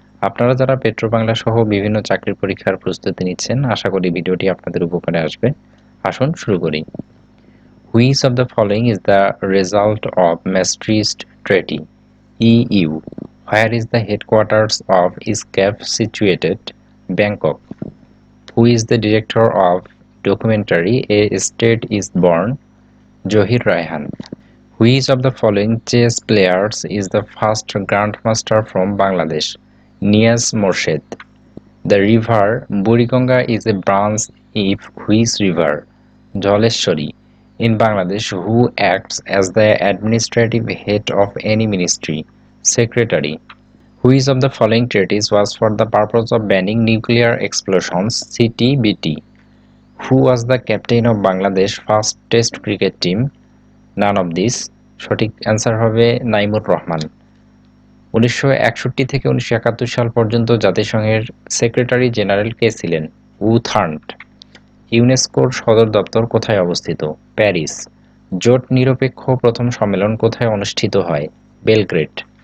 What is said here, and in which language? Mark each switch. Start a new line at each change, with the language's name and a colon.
Bangla: আপনারা যারা পেট্রো বাংলা সহ বিভিন্ন চাকরির পরীক্ষার প্রস্তুতি নিচ্ছেন, আশা করি ভিডিওটি আপনাদের উপকারে আসবে। আসুন শুরু করি।
English: Which of the following is the result of Maastricht treaty? EU. Where is the headquarters of ESCAP situated? Bangkok. Who is the director of documentary A State is Born? Johir Raihan. Which of the following chess players is the first grandmaster from Bangladesh? Niaz Morshed. The river Buriganga is a branch of which river? Joleshwari. In Bangladesh, who acts as the administrative head of any ministry? Secretary. Which of the following treaties was for the purpose of banning nuclear explosions? CTBT. Who was the captain of Bangladesh first test cricket team? None of these.
Bangla: সঠিক answer হবে নাইমুর রহমান। 1961 থেকে 1971 সাল পর্যন্ত জাতিসংঘের secretary general কে ছিলেন? উ থার্ন্ট। ইউনেস্কোর সদর দপ্তর কোথায় অবস্থিত? প্যারিস। জোট নিরপেক্ষ প্রথম সম্মেলন কোথায় অনুষ্ঠিত হয়? বেলগ্রেড।